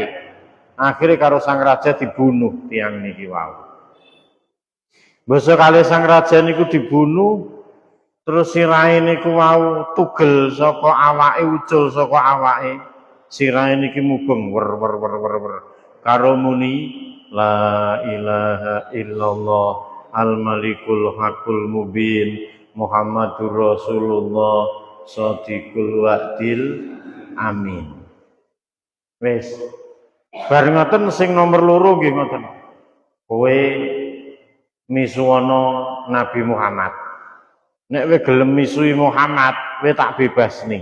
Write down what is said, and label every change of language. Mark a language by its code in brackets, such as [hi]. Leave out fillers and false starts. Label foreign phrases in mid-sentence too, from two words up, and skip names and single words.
[jv] Akhire karo sang raja dibunuh tiang niki wau. Basa kalih sang raja niku dibunuh terus sirahe niku wau tugel saka awake ucul saka awake. Sirahe niki mubeng wer karo muni [ar] لا إله إلا الله الملك الحق المبين محمد رسول الله صادق الوعد الأمين. [jv] Wis bareng ngoten sing nomor loro nggih ngoten. Kowe misuwana Nabi Muhammad. Nek kowe gelem misui Muhammad, kowe tak bebasni.